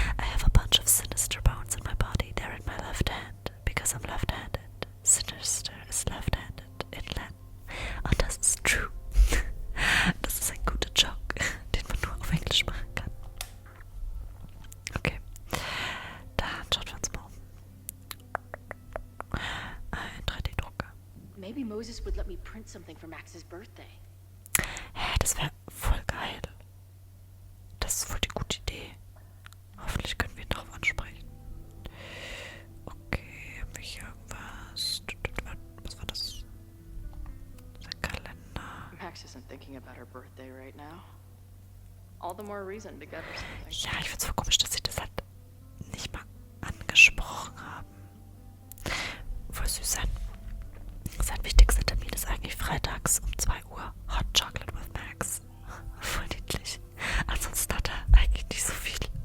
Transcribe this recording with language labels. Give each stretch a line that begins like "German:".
English: I have a bunch of sinister bones in my body. They're in my left hand. Because I'm left-handed. Sinister is left-handed in Latin.
German: Und das ist true. Das ist ein guter Joke, den man nur auf Englisch machen kann. Okay. Dann schauen wir uns mal um. Ein 3D-Drucker.
English: Maybe Moses would let me print something for Max's birthday.
German: Hä, das wäre voll geil. Das ist voll die gute Idee. Hoffentlich können wir ihn darauf ansprechen. Okay, haben wir hier irgendwas? Was war das? Sein Kalender.
English: Max isn't thinking about her birthday right now. All the more reason to get her something.
German: Ja, ich find's voll komisch, dass sie das halt nicht mal angesprochen haben. Voll süß sein. Sein wichtigster Termin ist eigentlich freitags um 2 Uhr.
English: Hot Chocolate with Max.
German: Voll niedlich. Ansonsten hat er eigentlich nicht so viel.